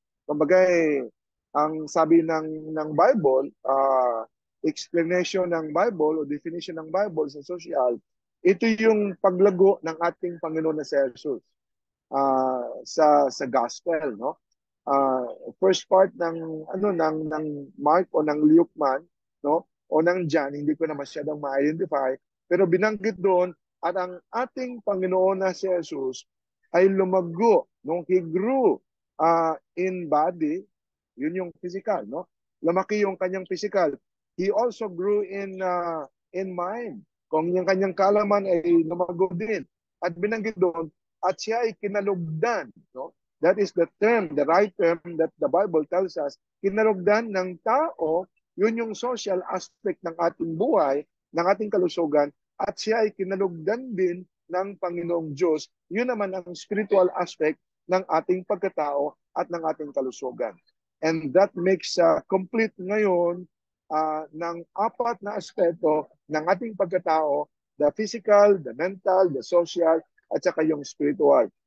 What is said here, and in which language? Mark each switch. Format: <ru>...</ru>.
<tl>Kumbaga, ang sabi ng Bible, explanation ng Bible o definition ng Bible sa social, ito yung paglago ng ating Panginoon na si Jesus sa gospel, no? First part ng Mark o ng Luke man, no? O ng John, hindi ko na masyadong ma-identify, pero binanggit doon at ang ating Panginoon na si Jesus ay lumago, no?</tl> <en>He grew in body,</en> <tl>yun yung</tl> <en>physical, no?</en> <tl>Lumaki yung kanyang</tl> <en>physical. He also grew in mind.</en> <tl>Kung yung kanyang kaalaman ay lumago din. At binanggit doon, at siya ay kinalugdan. No?</tl> <en>That is the term, the right term that the Bible tells us.</en> <tl>Kinalugdan ng tao Yun yung social aspect ng ating buhay, ng ating kalusugan, at siya ay kinalugdan din ng Panginoong Diyos. Yun naman ang spiritual aspect ng ating pagkatao at ng ating kalusugan.</tl> <en>And that makes complete</en> <tl>ngayon ng apat na aspeto ng ating pagkatao,</tl> <en>the physical, the mental, the social,</en> <tl>at saka yung</tl> <en>spiritual.</en>